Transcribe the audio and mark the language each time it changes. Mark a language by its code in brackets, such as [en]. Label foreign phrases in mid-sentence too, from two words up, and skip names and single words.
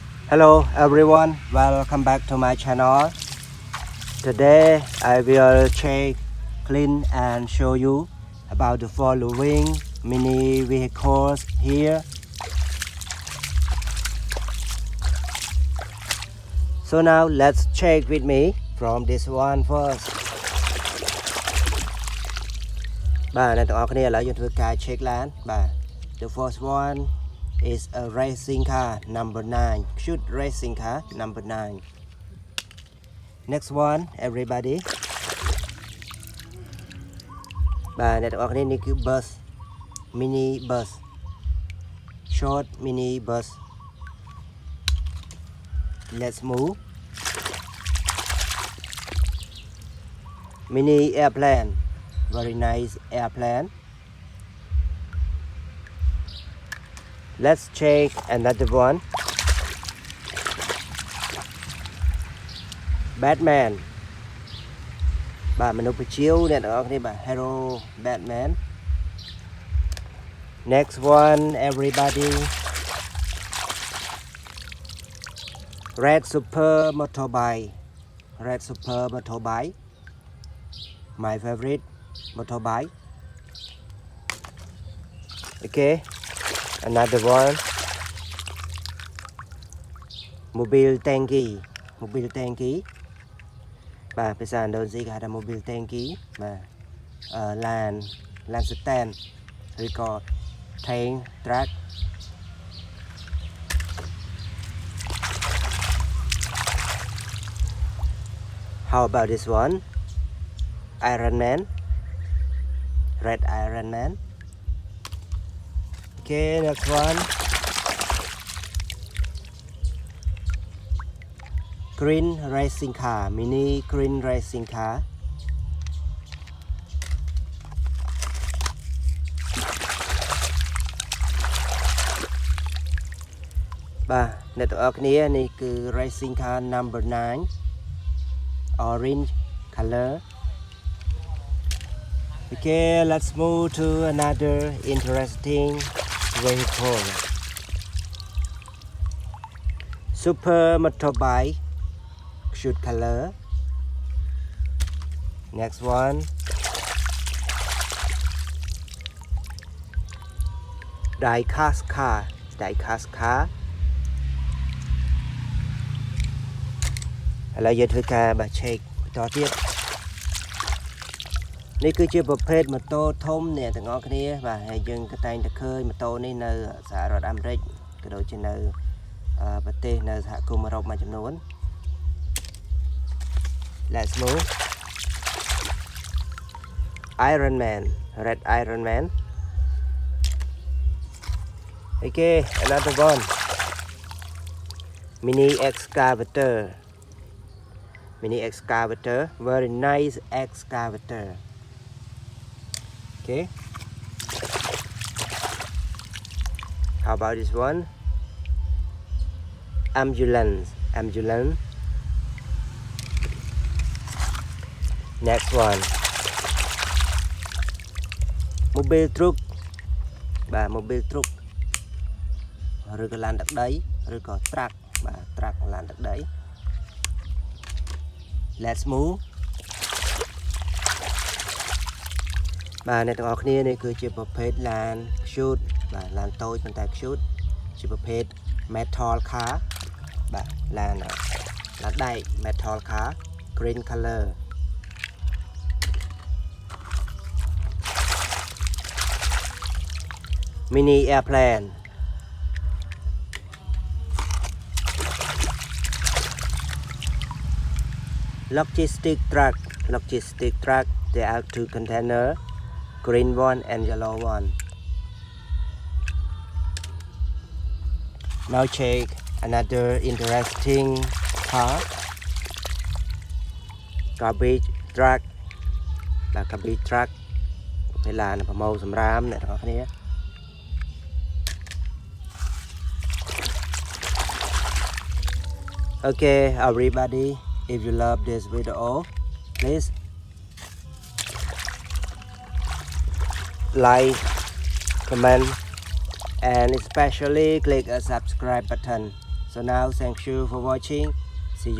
[en] Hello everyone, welcome back to my channel. Today I will check, clean and show you about the following mini vehicles here. So now let's check with me from this one first. [km] បាទអ្នកទាំងអស់គ្នាឥឡូវយើងធ្វើការ check ឡានបាទ [en] The first one is a racing car number 9 cute racing car number 9. Next one everybody [km] បាទអ្នកទាំងអស់គ្នានេះគឺ [en] bus mini bus short mini bus. Let's move. Mini airplane, very nice airplane. Let's check another one. Batman. [km] បាទមនុស្សពជាវអ្នកទាំងអស់គ្នាបាទ hero Batman. [en] Next one everybody. Red super motorbike. Red super motorbike. My favorite motorbike. Okay. Another one. [id] Mobil Tanki. Mobil Tanki. [km] បាទភាសាឥណ្ឌូនេស៊ីគេហៅថា [id] Mobil Tanki [km] បាទឡាន stand ឬក៏ [en] tank truck. How about this one? Iron Man. Red Iron Man. Okay, next one. Green racing car, mini green racing car. [km] Ba, អ្នកទាំងអស់គ្នានេះគឺ [en] racing car number 9 orange color. Okay, let's move to another interesting vehicle. Super motorbike, cute color. Next one. Die-cast car, die-cast car. [km] ឥឡូវយើងធ្វើការបាទ check បន្តទៀត នេះគឺជាប្រភេទម៉ូតូធំអ្នកទាំងអស់គ្នាបាទហើយយើងក៏តែងតែឃើញម៉ូតូនេះនៅសហរដ្ឋអាមេរិកក៏ដូចជានៅប្រទេសនៅសហគមន៍អឺរ៉ុបមួយចំនួន [en] Let's move. Iron Man, red Iron Man. Okay, another one. Mini excavator. Mini excavator, very nice excavator. Okay. How about this one? Ambulance. Ambulance. Next one. [id] Mobil Truk. [km] បាទ [id] Mobil Truk [km] ឬក៏ឡានទឹកដីឬក៏ truck បាទ truck ឡានទឹកដី [en] Let's move. [km] បាទអ្នកទាំងអស់គ្នានេះគឺជាប្រភេទឡាន cute បាទឡានតូចប៉ុន្តែ cute ជាប្រភេទ [en] metal car [km] បាទឡានដែក [en] metal car green color. Mini airplane. Logistic truck. Logistic truck. There are two containers, green one and yellow one. Now check another interesting car. Garbage truck. បាទ garbage truck [km] ពេលឡានប្រមូលសម្រាមអ្នកទាំងអស់គ្នា [en] Okay, everybody, if you love this video, please like, comment, and especially click a subscribe button So now thank you for watching.